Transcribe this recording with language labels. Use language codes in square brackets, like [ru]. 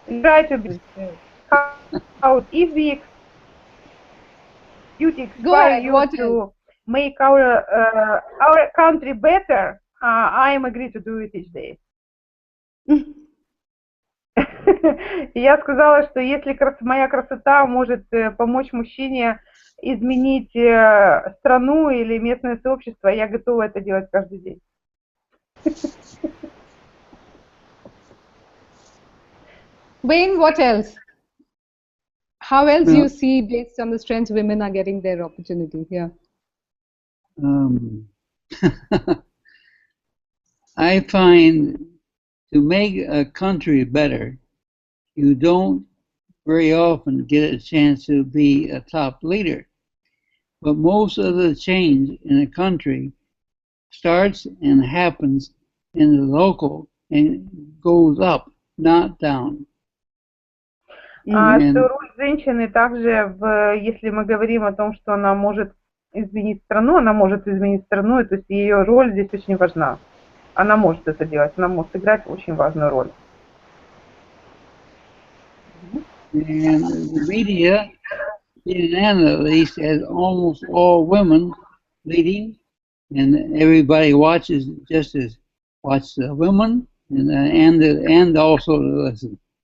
[en] Try to be how if we inspire you to make our country better, I am agree to do it each day. [ru] Я сказала, что если моя красота может помочь мужчине изменить страну или местное сообщество, я готова это делать каждый день. [en] Wayne, what else? How else do you see, based on the strengths, women are getting their opportunity here? I find to make a country better, you don't very often get a chance to be a top leader. But most of the change in a country starts and happens in the local and goes up, not down. [ru] Что роль женщины также, если мы говорим о том, что она может изменить страну, и то есть ее роль здесь очень важна. Она может это делать, она может играть очень важную роль. [en] And the media, in Anna at least, has almost all women leading, and everybody watches watch the women and also listen.